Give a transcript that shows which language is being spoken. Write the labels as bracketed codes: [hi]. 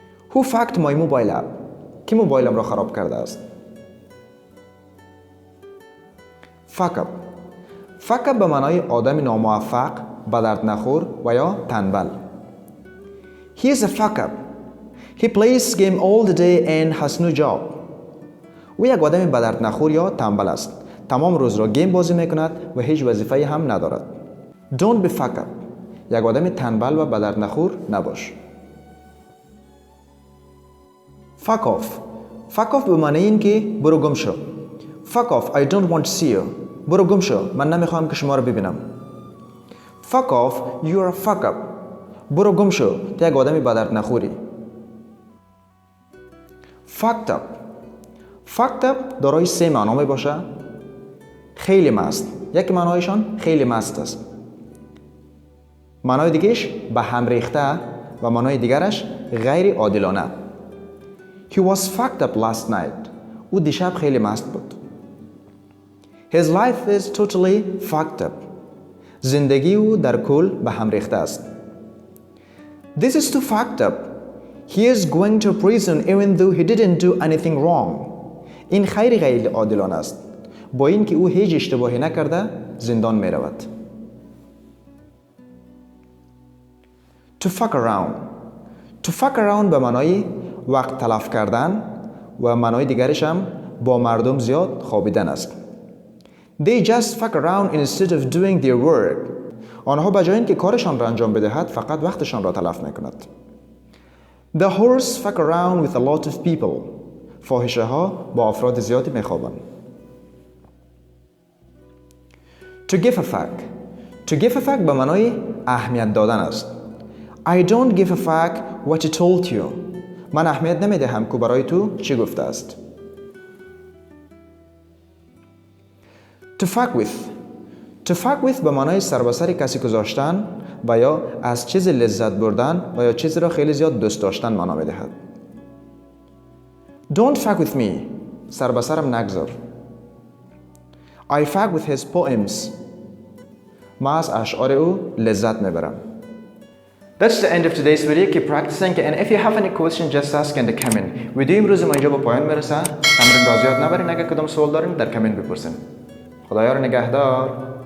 [en] Who fucked my mobile up؟ [fa] کی موبایلم را خراب کرده است؟ fuck up به معنای آدم ناموفق، به درد نخور و یا تنبل. [en] He is a fuck up. He plays game all the day and has no job. [fa] او یک آدم به درد نخور یا تنبل است. تمام روز را گیم بازی میکند و هیچ وظیفه‌ای هم ندارد. [en] Don't be fuck up. [fa] یک آدم تنبل و به درد نخور نباش. fuck off به معنی این که برو گم شو. [en] fuck off I don't want to see you. [fa] برو گم شو، من نمیخوام که شما رو ببینم. [en] fuck off you are a fuck up. [fa] برو گم شو، تو یک آدمی به درد نخوری. fucked up دارای سه معنا می باشه. خیلی مست، یک معنایشان خیلی مست است. معنای دیگهش به هم ریخته و معنای دیگرش غیر عادلانه. [en] He was fucked up last night. [fa] او دیشب خیلی مست بود. [en] His life is totally fucked up. [fa] زندگی او در کل به هم ریخته است. [en] This is too fucked up. He is going to prison even though he didn't do anything wrong. [fa] این خیلی غیر عادلانه است. با اینکه او هیچ اشتباهی نکرده زندان می رود. To fuck around به معنای وقت تلف کردن و معنای دیگرش هم با مردم زیاد خوابیدن است. [en] They just fuck around instead of doing their work. [fa] آنها به جای اینکه کارشان را انجام بدهد فقط وقتشان را تلف میکند. [en] The horse fuck around with a lot of people. [fa] فاحشه ها با افراد زیادی میخوابند. [en] To give a fuck. [fa] To give a fuck به معنای اهمیت دادن است. [en] I don't give a fuck what he told you. [fa] من اهمیت نمیدهم که برای تو چی گفته است. [en] To fuck with. [fa] To fuck with به معنای سر به سر کسی گذاشتن و یا از چیز لذت بردن و یا چیزی را خیلی زیاد دوست داشتن معنا میدهد. [en] Don't fuck with me. [fa] سر به سرم نگذار. [en] I fuck with his poems. [fa] من از اشعار او لذت میبرم. [en] That's the end of today's video. Keep practicing and if you have any question just ask in the comment. [fa] ویدیو امروز ما اینجا به پایان میرسه. تمرین را زیاد نبرین. اگر کدام سوال دارین در کامنت بپرسین. خدایا رو نگهدار.